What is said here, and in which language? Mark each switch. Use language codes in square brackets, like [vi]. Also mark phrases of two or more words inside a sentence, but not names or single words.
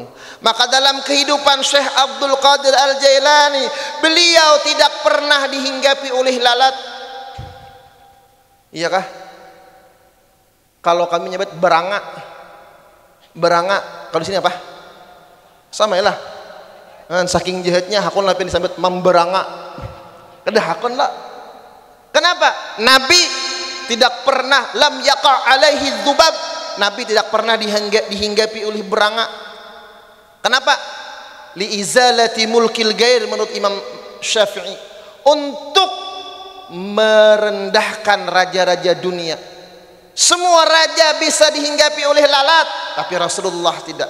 [id] Maka dalam kehidupan Syekh Abdul Qadir Al-Jailani, beliau tidak pernah dihinggapi oleh lalat. [bjn] Iyakah? [id] Kalau kami nyebut beranga. Beranga, kalau di sini apa? Sama ya lah. [bjn] Saking jahatnya hakun lapin disambut memberanga. Kedah hakun lah. Kenapa? [id] Nabi tidak pernah [ar] lam yaqa alaihi dzubab. [id] Nabi tidak pernah dihinggapi oleh beranga. Kenapa? [ar] Li izalati mulkil ghair [id] menurut Imam Syafi'i, untuk merendahkan raja-raja dunia. Semua raja bisa dihinggapi oleh lalat, tapi Rasulullah tidak.